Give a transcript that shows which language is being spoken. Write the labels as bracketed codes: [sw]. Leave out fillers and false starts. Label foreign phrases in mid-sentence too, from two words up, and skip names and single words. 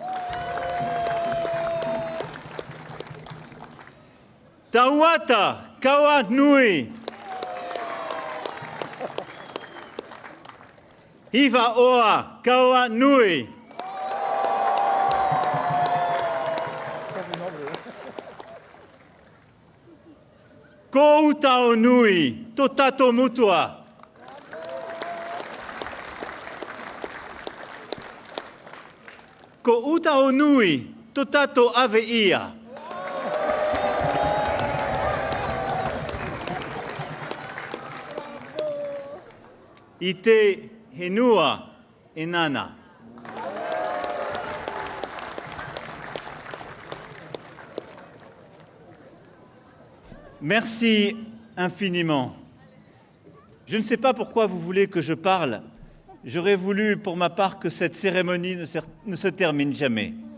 [mrq] Tawata Kawanui. Hiva Oa Kawanui. Ko Utao Nui Totato Mutua. Ko Utao Nui Totato Aveia. Ite Henua Enana. [fr] Merci infiniment. Je ne sais pas pourquoi vous voulez que je parle. J'aurais voulu, pour ma part, que cette cérémonie ne se termine jamais.